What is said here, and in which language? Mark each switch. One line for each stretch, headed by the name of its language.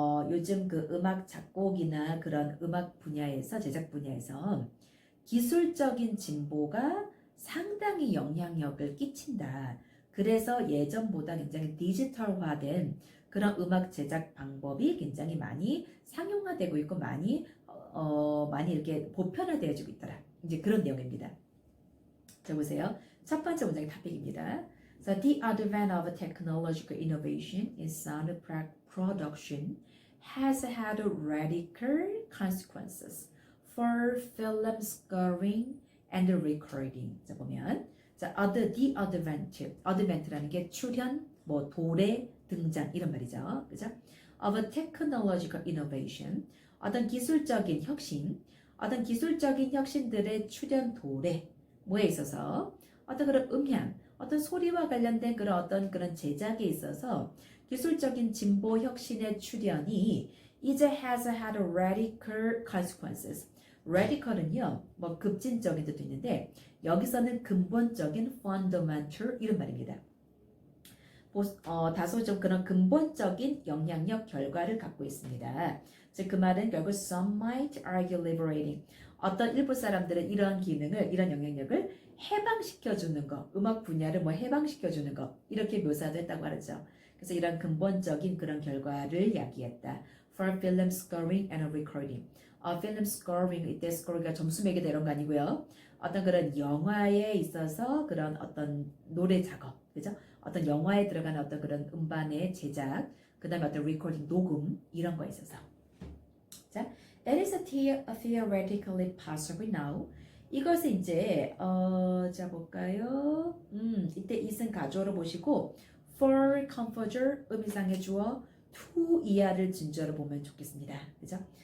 Korean: 요즘 그 음악 작곡이나 그런 음악 분야에서 제작 분야에서 기술적인 진보가 상당히 영향력을 끼친다. 그래서 예전보다 굉장히 디지털화된 그런 음악 제작 방법이 굉장히 많이 상용화되고 있고 많이 이렇게 보편화되어지고 있더라. 이제 그런 내용입니다. 자, 보세요. 첫 번째 문장이 탑픽입니다.
English: So the advent of technological innovation in sound production has had radical consequences for film scoring and recording.
Korean: 자, 보면 자,
English: the advent
Korean: 라는 게 출현, 도래, 등장 이런 말이죠. 그죠?
English: Of technological innovation
Korean: 어떤 기술적인 혁신, 어떤 기술적인 혁신들의 출현 도래 뭐에 있어서 어떤 그런 음향, 어떤 소리와 관련된 그런 어떤 그런 제작에 있어서 기술적인 진보 혁신의 출현이 이제
English: has had radical consequences.
Korean: radical은요, 뭐 급진적인 뜻도 있는데 여기서는 근본적인 fundamental 이런 말입니다. 다소 좀 그런 근본적인 영향력 결과를 갖고 있습니다. 즉 그 말은 결국
English: some might argue liberating.
Korean: 어떤 일부 사람들은 이런 기능을, 이런 영향력을 해방시켜주는 거, 음악 분야를 뭐 해방시켜주는 거 이렇게 묘사도 했다고 하죠. 그래서 이런 근본적인 그런 결과를 야기했다.
English: For film scoring and recording.
Korean: film scoring, 이때 score가 점수 매기다 이런 거 아니고요. 어떤 그런 영화에 있어서 그런 어떤 노래 작업, 그죠? 어떤 영화에 들어가는 어떤 그런 음반의 제작, 그 다음에 어떤 리코딩, 녹음 이런 거에 있어서.
English: 자, it is theoretically possible now.
Korean: 이것을 이제 자 볼까요? 이때 이승 가조로 보시고
English: for composure
Korean: 의미상의 주어 to 이하를 진주어로 보면 좋겠습니다. 그죠?